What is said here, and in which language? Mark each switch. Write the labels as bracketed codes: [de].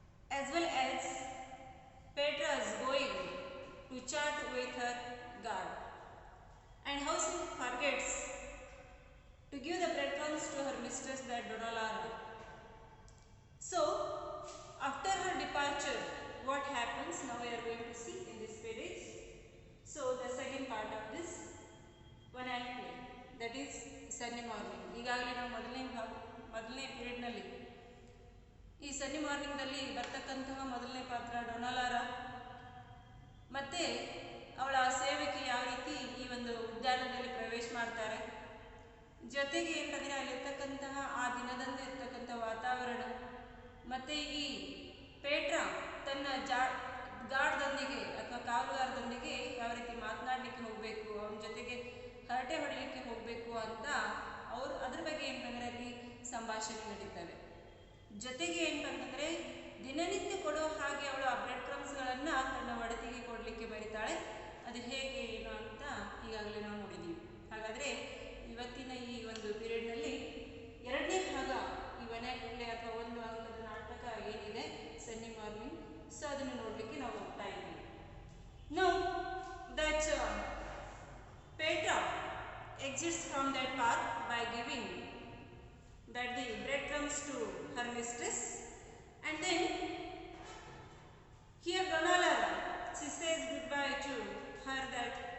[en] as well as Petra is going to chat with her guard, and how she forgets to give the breadcrumbs to her mistress, that Donna Lara. So, after her departure, what happens now we are going to see in this page. So, the second part of this one act play, that is Sunny Morning. [kn] ಈಗಾಗಲೇ ನಾವು ಮೊದಲನೇ ಪೀರಿಯಡ್ನಲ್ಲಿ ಈ ಸನ್ನಿ ಮಾರ್ನಿಂಗ್ನಲ್ಲಿ ಬರ್ತಕ್ಕಂತಹ ಮೊದಲನೇ ಪಾತ್ರ Donna Lara, ಮತ್ತು ಅವಳ ಸೇವಕಿ ಯಾವ ರೀತಿ ಈ ಒಂದು ಉದ್ಯಾನದಲ್ಲಿ ಪ್ರವೇಶ ಮಾಡ್ತಾರೆ, ಜೊತೆಗೆ ಏನಂದರೆ ಅಲ್ಲಿರ್ತಕ್ಕಂತಹ ಆ ದಿನದಂದು ಇರ್ತಕ್ಕಂಥ ವಾತಾವರಣ, ಮತ್ತು ಈ ಪೇಟ್ರಾ ತನ್ನ ಗಾರ್ಡ್ದೊಂದಿಗೆ ಅಥವಾ ಕಾವಲುಗಾರದೊಂದಿಗೆ ಯಾವ ರೀತಿ ಮಾತನಾಡಲಿಕ್ಕೆ ಹೋಗಬೇಕು, ಅವನ ಜೊತೆಗೆ ಹರಟೆ ಹೊಡಲಿಕ್ಕೆ ಹೋಗಬೇಕು ಅಂತ ಅವರು ಅದ್ರ ಬಗ್ಗೆ ಏನಂತಂದರೆ ಅಲ್ಲಿ ಸಂಭಾಷಣೆ ನಡೀತವೆ. ಜೊತೆಗೆ ಏನಂತಂದರೆ ದಿನನಿತ್ಯ ಕೊಡೋ ಹಾಗೆ ಅವಳು ಆ ಬ್ರೆಡ್ ಕ್ರಮ್ಸ್ಗಳನ್ನು ತನ್ನ ಒಡತಿಗೆ ಕೊಡಲಿಕ್ಕೆ ಬರೀತಾಳೆ. ಅದು ಹೇಗೆ ಏನು ಅಂತ ಈಗಾಗಲೇ ನಾವು ನೋಡಿದ್ದೀವಿ. ಹಾಗಾದರೆ ಇವತ್ತಿನ ಈ ಒಂದು ಪೀರಿಯಡ್ನಲ್ಲಿ ಎರಡನೇ ಭಾಗ ಈ ವನ್ಯಾಕ್ಟ್ ಅಥವಾ ಒಂದು ಅಂಕದ ನಾಟಕ ಏನಿದೆ ಸನ್ನಿ ಮಾರ್ನಿಂಗ್, ಸೊ ಅದನ್ನು ನೋಡಲಿಕ್ಕೆ ನಾವು ಹೋಗ್ತಾ ಇದ್ದೀವಿ. [en] now that Petra exits from that park by giving that the breadcrumbs to her mistress, and then here Donna Lara, she says goodbye to her that